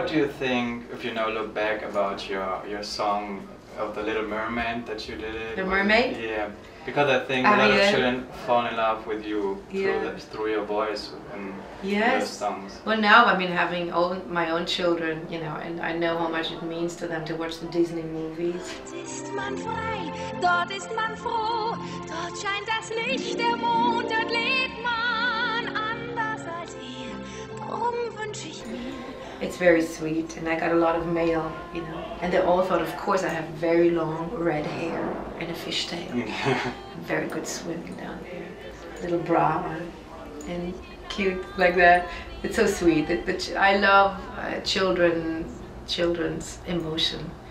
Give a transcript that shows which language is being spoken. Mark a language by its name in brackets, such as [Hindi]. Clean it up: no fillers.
[English] What do you think, if you now look back, about your song of The Little Mermaid that you did? The Mermaid? Yeah, because I think a lot of children fall in love with you through your voice and those songs. Well, now having my own children, and I know how much it means to them to watch the Disney movies. [German] Ist man frei, dort ist man froh, dort scheint das Licht der Mond, dort lebt man anders als hier, drum wünsch ich mir. [English] It's very sweet, and I got a lot of mail, and they all thought, of course, I have very long red hair and a fishtail. I'm very good swimming down here. Little bra on, and cute like that. It's so sweet. I love children's emotion.